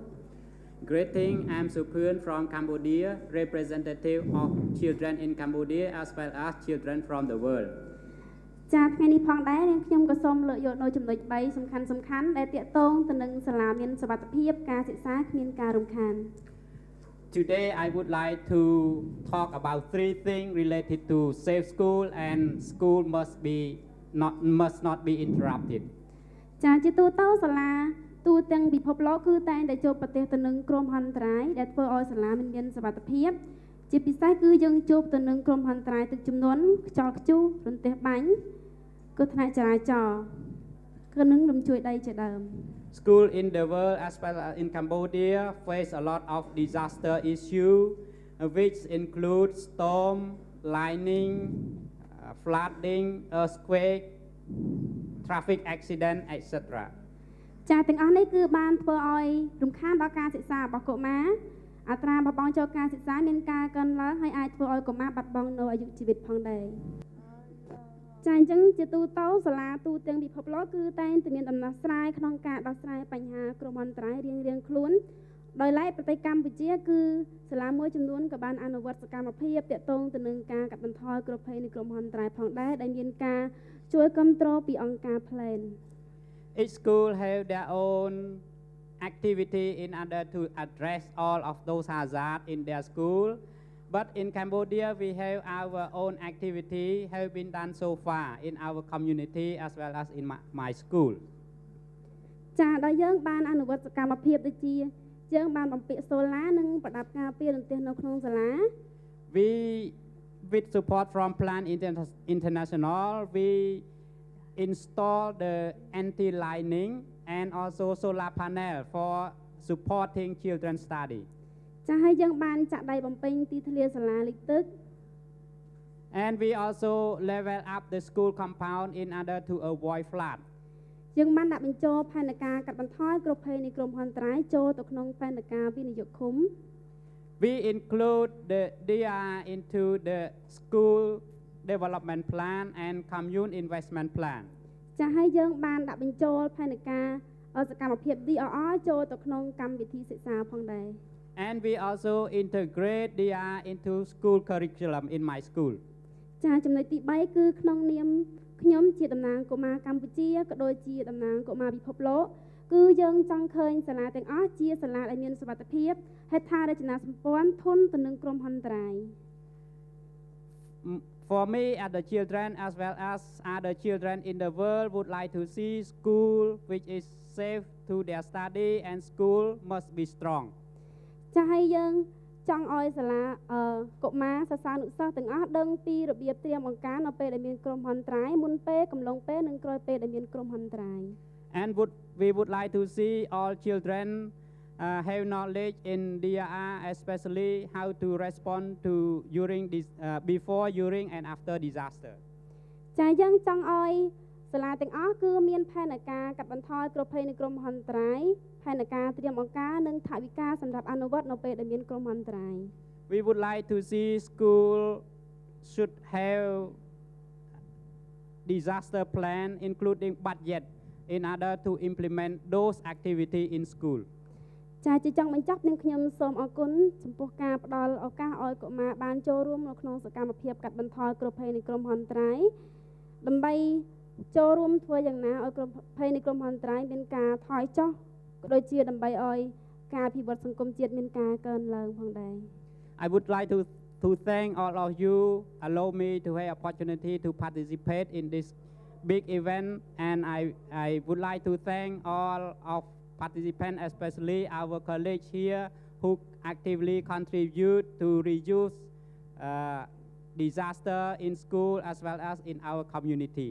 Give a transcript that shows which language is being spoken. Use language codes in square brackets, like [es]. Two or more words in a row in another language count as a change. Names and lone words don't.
[en] Greeting, I'm Supun from Cambodia, representative of children in Cambodia as well as children from the world. [km] ចាថ្ងៃនេះផងដែរនាងខ្ញុំក៏សូមលើកយកនៅចំណុច3សំខាន់ដែលទាក់ទងទៅនឹងសាលាមានសុវត្ថិភាពការសិក្សាគ្មានការរំខាន [en] Today I would like to talk about 3 things related to safe school and school must not be interrupted. [km] ចាជាទូទៅសាលាទូទាំងពិភពលោកគឺតែងតែជួបប្រទះទៅនឹងគ្រោះមហន្តរាយដែលធ្វើឲ្យសាលាមានសុវត្ថិភាពជាពិសេសគឺយើងជួបទៅនឹងគ្រោះមហន្តរាយទឹកជំនន់ខ្យល់ព្យុះរន្ទះបាញ់គ្រោះថ្នាក់ចរាចរណ៍គឺនឹងរំជួយដីជាដើម [en] school in the world as well as in Cambodia face a lot of disaster issue, which include storm, lightning, flooding, earthquake, traffic accident, etc. [km] ចាទាំងអស់នេះគឺបានធ្វើឲ្យរំខានដល់ការសិក្សារបស់កុមារអត្រាបបងចូលការសិក្សាមានការកើនឡើងហើយអាចធ្វើឲ្យកុមារបាត់បង់នូវអាយុជីវិតផងដែរចាអញ្ចឹងជាទូទៅសាលាទូទាំងពិភពលោកគឺតែងតែមានដំណោះស្រាយក្នុងការដោះស្រាយបញ្ហាគ្រោះមហន្តរាយរៀងៗខ្លួនដោយឡែកប្រទេសកម្ពុជាគឺសាលាមួយចំនួនក៏បានអនុវត្តសកម្មភាពទាក់ទងទៅនឹងការកាត់បន្ថយគ្រោះភ័យនៃគ្រោះមហន្តរាយផងដែរដែលមានការជួយគាំទ្រពីអង្គការ Plan [en] Each school have their own activity in order to address all of those hazards in their school. But in Cambodia, we have our own activity have been done so far in our community as well as in my school. [km] ចាដល់យើងបានអនុវត្តសកម្មភាពដូចជាយើងបានបំពាក់សូឡានិងប្រដាប់ការពាររន្ទះនៅក្នុងសាលា [en] We with support from Plan International, we install the anti-lightning and also solar panel for supporting children's study. [km] ចាហើយយើងបានចាក់ដៃបំពេញទីធ្លាសាលាលិចទឹក [en] And we also level up the school compound in order to avoid flood. [km] យើងបានដាក់បញ្ចូលផែនការកាត់បន្ថយគ្រោះភ័យនៃគ្រោះមហន្តរាយចូលទៅក្នុងផែនការវិនិយោគឃុំ [en] We include the DR into the school development plan and commune investment plan. [km] ចាហើយយើងបានដាក់បញ្ចូលផែនការសកម្មភាព DRR ចូលទៅក្នុងកម្មវិធីសិក្សាផងដែរ [en] And we also integrate DR into school curriculum in my school. [km] ចាចំណុចទី3គឺក្នុងនាមខ្ញុំជាតំណាងកុមារកម្ពុជាក៏ដូចជាតំណាងកុមារពិភពលោកគឺយើងចង់ឃើញសាលាទាំងអស់ជាសាលាដែលមានសុវត្ថិភាពហេដ្ឋារចនាសម្ព័ន្ធធន់ទៅនឹងគ្រោះមហន្តរាយ [en] For me, other children as well as other children in the world would like to see school which is safe to their study and school must be strong. [km] ចាហើយយើងចង់ឲ្យសាលាកុមារសិស្សានុសិស្សទាំងអស់ដឹងពីរបៀបត្រៀមបង្ការនៅពេលដែលមានគ្រោះមហន្តរាយមុនពេលកំឡុងពេលនិងក្រោយពេលដែលមានគ្រោះមហន្តរាយ [en] And we would like to see all children have knowledge in DRR, especially how to respond to during this before, during and after disaster. [km] ចាយើងចង់ឲ្យសាលាទាំងអស់គឺមានផែនការកាត់បន្ថយគ្រោះភ័យនៃគ្រោះមហន្តរាយផែនការត្រៀមបង្ការនិងថវិកាសម្រាប់អនុវត្តនៅពេលដែលមានគ្រោះមហន្តរាយ [en] We would like to see school should have disaster plan including budget in order to implement those activity in school. [km] ចាជាចង់បញ្ចប់នឹងខ្ញុំសូមអរគុណចំពោះការផ្ដល់ឱកាសឲ្យកុមារបានចូលរួមនៅក្នុងសកម្មភាពកាត់បន្ថយគ្រោះភ័យនៃគ្រោះមហន្តរាយដើម្បីចូលរួមធ្វើយ៉ាងណាឲ្យគ្រោះភ័យនៃគ្រោះមហន្តរាយមានការថយចុះក៏ដូចជាដើម្បីឲ្យការអភិវឌ្ឍសង្គមជាតិមានការកើនឡើងផងដែរ [en] I would like to thank all of you allow me to have opportunity to participate in this big event and I would like to thank all of participants, especially our colleagues here who actively contribute to reduce disaster in school as well as in our community.